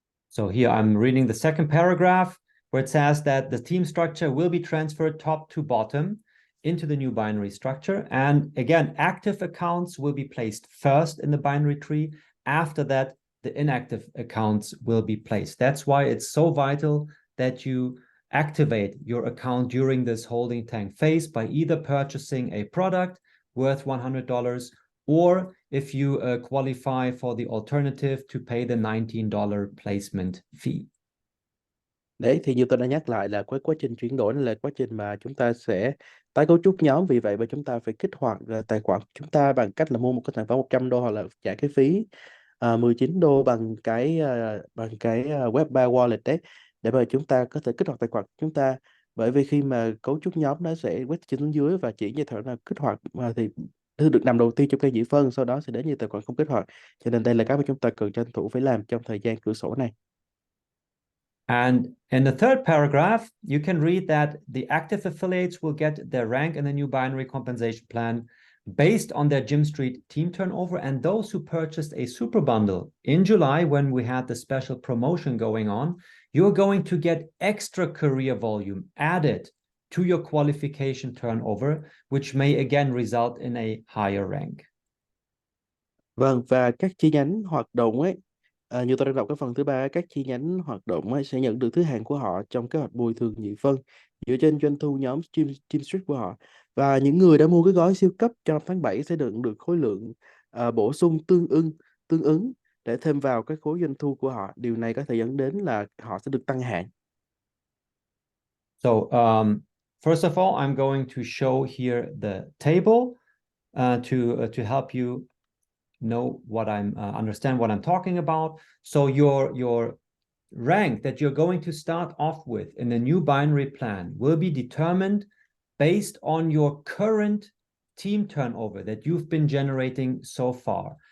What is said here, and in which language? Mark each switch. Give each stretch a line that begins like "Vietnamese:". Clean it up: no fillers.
English: So here I'm reading the second paragraph where it says that the team structure will be transferred top to bottom into the new binary structure. And again, active accounts will be placed first in the binary tree. After that, the inactive accounts will be placed. That's why it's so vital that you activate your account during this holding tank phase by either purchasing a product worth $100, or if you qualify for the alternative, to pay the $19 placement fee.
Vietnamese: Đấy thì như tôi đã nhắc lại là cái quá trình chuyển đổi này là quá trình mà chúng ta sẽ tái cấu trúc nhóm. Vì vậy mà chúng ta phải kích hoạt tài khoản của chúng ta bằng cách là mua một cái sản phẩm $100 hoặc là trả cái phí $19 bằng cái web bar wallet đấy, để mà chúng ta có thể kích hoạt tài khoản của chúng ta. Bởi vì khi mà cấu trúc nhóm nó sẽ quét trên xuống dưới và chỉ như thế nào kích hoạt mà thì thư được nằm đầu tiên trong cây nhị phân, sau đó sẽ đến như tài khoản không kích hoạt. Cho nên đây là cái mà chúng ta cần tranh thủ phải làm trong thời gian cửa sổ này.
English: And in the third paragraph, you can read that the active affiliates will get their rank in the new binary compensation plan based on their Gymstreet team turnover. And those who purchased a super bundle in July, when we had the special promotion going on, you're going to get extra career volume added to your qualification turnover, which may again result in a higher rank.
Vietnamese: Vâng, và các chi nhánh hoạt động ấy, như tôi đang đọc cái phần thứ ba, các chi nhánh hoạt động ấy sẽ nhận được thứ hạng của họ trong kế hoạch bồi thường nhị phân dựa trên doanh thu nhóm Team Street của họ. Và những người đã mua cái gói siêu cấp trong tháng 7 sẽ được khối lượng bổ sung tương ứng để thêm vào cái khối doanh thu của họ. Điều này có thể dẫn đến là họ sẽ được tăng hạng.
English: So First of all, I'm going to show here the table to help you know what I'm understand what I'm talking about. So your rank that you're going to start off with in the new binary plan will be determined based on your current team turnover that you've been generating so far.